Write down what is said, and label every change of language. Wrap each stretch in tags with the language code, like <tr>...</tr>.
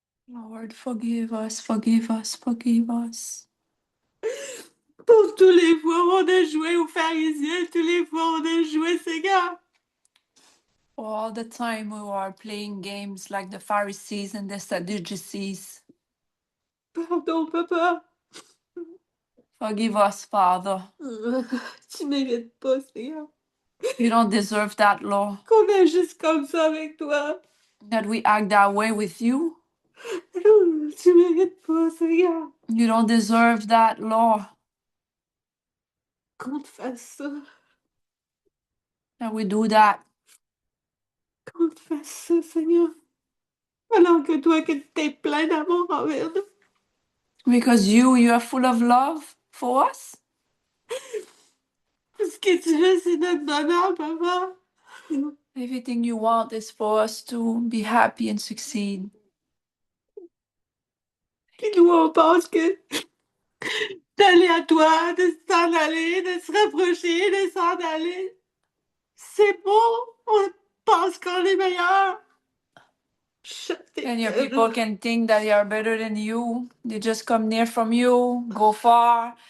<en>Lord, forgive us, forgive us, forgive us.</en> <fr>Pour tous les fois où on a joué aux pharisiens, tous les fois où on a joué, Seigneur.</fr> <en>All the time we were playing games like the Pharisees and the Sadducees.</en> <fr>Pardon, Papa.</fr> <en>Forgive us, Father.</en> <fr>Tu mérites pas, Seigneur.</fr> <en>You don't deserve that, Lord.</en> <fr>Qu'on agisse comme ça avec toi.</fr> <en>That we act that way with you.</en> <fr>Non, tu mérites pas, Seigneur.</fr> <en>You don't deserve that, Lord.</en> <fr>Qu'on te fasse ça.</fr> <en>That we do that.</en> <fr>Qu'on te fasse ça, Seigneur. Alors que toi, que t'es plein d'amour envers nous.</fr> <en>Because you are full of love for us.</en> <fr>Ce que tu veux, c'est notre bonheur, Papa.</fr> <en>Everything you want is for us to be happy and succeed.</en> <fr>Puis nous, on pense que d'aller à toi, de s'en aller, de se rapprocher, de s'en aller, c'est beau. On pense qu'on est meilleur.</fr> <en>And your people can think that they are better than you. They just come near from you, go far.</en>